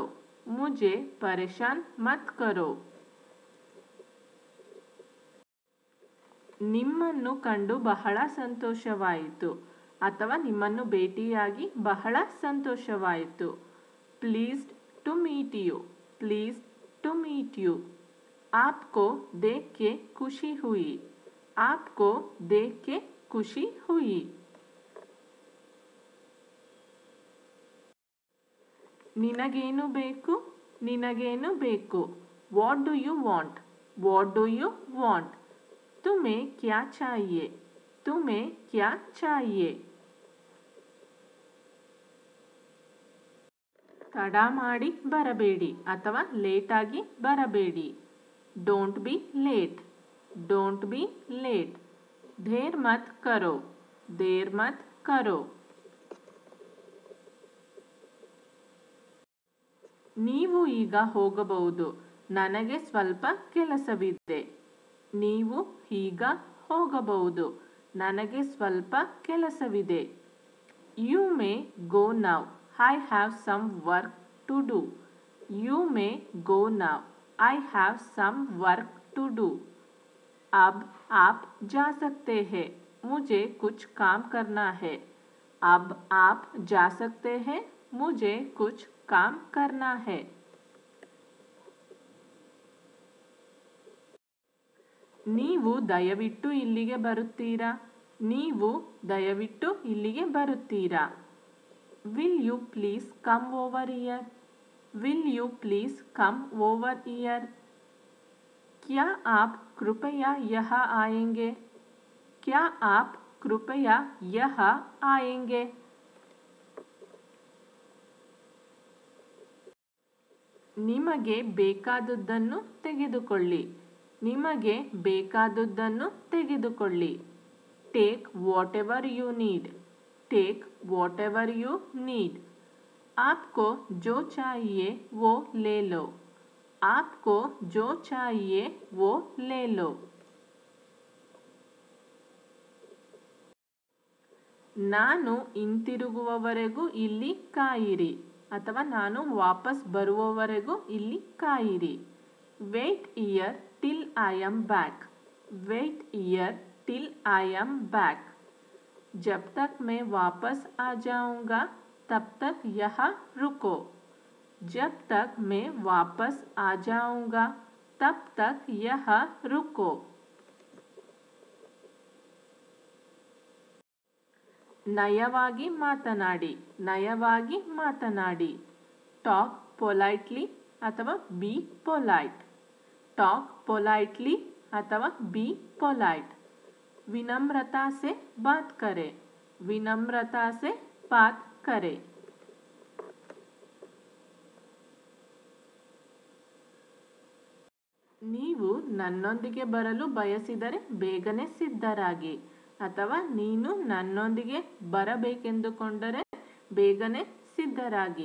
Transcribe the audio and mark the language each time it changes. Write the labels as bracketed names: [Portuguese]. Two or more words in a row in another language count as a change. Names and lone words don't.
[Hindi] मुझे परेशान मत करो. [Kannada] ನಿಮ್ಮನ್ನು ಕಂಡು ಬಹಳ ಸಂತೋಷವಾಯಿತು ಅಥವಾ ನಿಮ್ಮನ್ನು ಭೇಟಿಯಾಗಿ ಬಹಳ ಸಂತೋಷವಾಯಿತು. [English] Pleased to meet you. Pleased to meet you. [Hindi] आपको देख के खुशी हुई. आपको देख के खुशी हुई. [Kannada] ನಿನಗೇನು ಬೇಕು? ನಿನಗೇನು ಬೇಕು? [English] What do you want? What do you want? [Hindi] तुम्हें क्या चाहिए? तुम्हें क्या चाहिए? [Kannada] ತಡ ಮಾಡಿ ಬರಬೇಡಿ ಅಥವಾ ಲೇಟಾಗಿ ಬರಬೇಡಿ. [English] Don't be late. Don't be late. [Hindi] देर मत करो. देर मत करो. [Kannada] ನೀವು ಈಗ ಹೋಗಬಹುದು. ನನಗೆ ಸ್ವಲ್ಪ ಕೆಲಸವಿದೆ. ನೀವು ಈಗ ಹೋಗಬಹುದು. ನನಗೆ ಸ್ವಲ್ಪ ಕೆಲಸವಿದೆ. [English] You may go now. I have some work to do. You may go now. I have some work to do. [Hindi] अब आप जा सकते हैं. मुझे कुछ काम करना है. अब आप जा सकते हैं. मुझे कुछ काम करना है. [Kannada] ನೀವು ದಯವಿಟ್ಟು ಇಲ್ಲಿಗೆ ಬರುತ್ತೀರಾ? ನೀವು ದಯವಿಟ್ಟು ಇಲ್ಲಿಗೆ ಬರುತ್ತೀರಾ? [English] Will you please come over here? Will you please come over here? [Hindi] क्या आप कृपया यहाँ आएंगे? क्या आप कृपया यहाँ आएंगे? [Kannada] ನಿಮಗೆ ಬೇಕಾದುದನ್ನು ತೆಗೆದುಕೊಳ್ಳಿ. ನಿಮಗೆ ಬೇಕಾದುದನ್ನು ತೆಗೆದುಕೊಳ್ಳಿ. [English] Take whatever you need. Take whatever you need. [Hindi] आपको जो चाहिए वो ले लो. आपको जो चाहिए वो ले लो. [Kannada] ನಾನು ಹಿಂತಿರುಗುವವರೆಗೂ ಇಲ್ಲಿ ಕಾಯಿರಿ ಅಥವಾ ನಾನು ವಾಪಸ್ ಬರುವವರೆಗೂ ಇಲ್ಲಿ ಕಾಯಿರಿ. [English] Wait here till I am back. Wait here till I am back. [Hindi] जब तक मैं वापस आ जाऊंगा तब तक यहाँ रुको. जब तक मैं वापस आ जाऊंगा तब तक यहाँ रुको. [Kannada] ನಯವಾಗಿ ಮಾತನಾಡಿ, ನಯವಾಗಿ ಮಾತನಾಡಿ. [English] talk politely ಅಥವಾ be polite. talk politely ಅಥವಾ be polite. [Hindi] विनम्रता से बात करें, विनम्रता से बात करें. [Kannada] ನೀವು ನನ್ನೊಂದಿಗೆ ಬರಲು ಬಯಸಿದರೆ ಬೇಗನೆ ಸಿದ್ಧರಾಗಿ ಅಥವಾ ನೀನು ನನ್ನೊಂದಿಗೆ ಬರಬೇಕೆಂದುಕೊಂಡರೆ ಬೇಗನೆ ಸಿದ್ಧರಾಗಿ.